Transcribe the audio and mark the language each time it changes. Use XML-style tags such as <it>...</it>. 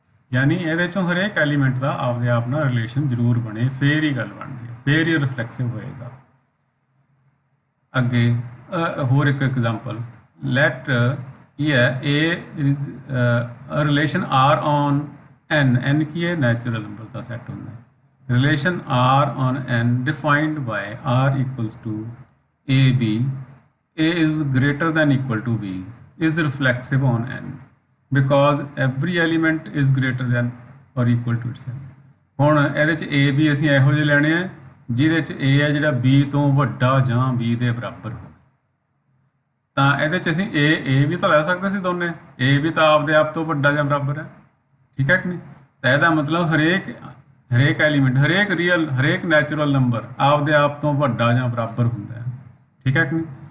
<pa>ਯਾਨੀ ਇਹਦੇ 'ਚੋਂ ਹਰੇਕ ਐਲੀਮੈਂਟ ਦਾ ਆਪਦੇ ਆਪ ਨਾਲ ਰਿਲੇਸ਼ਨ ਜ਼ਰੂਰ ਬਣੇ, ਫੇਰ ਹੀ ਗੱਲ ਬਣਦੀ ਹੈ, ਫੇਰ ਹੀ ਰਿਫਲੈਕਸਿਵ ਹੋਏਗਾ। ਅੱਗੇ ਹੋਰ ਇੱਕ ਐਗਜ਼ਾਮਪਲ ਲੈਟ ਕੀ ਹੈ?</pa> <en>A is a relation R on N, N</en> <pa>ਕੀ ਹੈ? ਨੈਚੁਰਲ ਨੰਬਰ ਦਾ ਸੈੱਟ ਹੁੰਦਾ ਹੈ।</pa> <en>Relation R on N defined by R equals to AB, A is greater than equal to B is reflexive on N because every element is greater than or equal to itself।</en> <pa>ਹੁਣ ਇਹਦੇ 'ਚ A B ਅਸੀਂ ਇਹੋ ਜਿਹੇ ਲੈਣੇ ਆ ਜਿਹਦੇ 'ਚ A ਹੈ ਜਿਹੜਾ B ਤੋਂ ਵੱਡਾ ਜਾਂ B ਦੇ ਬਰਾਬਰ ਹੋਵੇ। ਤਾਂ ਇਹਦੇ 'ਚ ਅਸੀਂ A ਵੀ ਤਾਂ ਲੈ ਸਕਦੇ ਸੀ ਦੋਨੇ, A ਵੀ ਤਾਂ ਆਪਦੇ ਆਪ ਤੋਂ ਵੱਡਾ ਜਾਂ ਬਰਾਬਰ ਹੈ। ਠੀਕ ਹੈ ਕਿ ਨਹੀਂ? ਤਾਂ ਇਹਦਾ ਮਤਲਬ ਹਰੇਕ ਐਲੀਮੈਂਟ, ਹਰੇਕ ਨੈਚੁਰਲ ਨੰਬਰ ਆਪਦੇ ਆਪ ਤੋਂ ਵੱਡਾ ਜਾਂ ਬਰਾਬਰ ਹੁੰਦਾ ਹੈ। ਠੀਕ ਹੈ ਕਿ ਨਹੀਂ?</pa>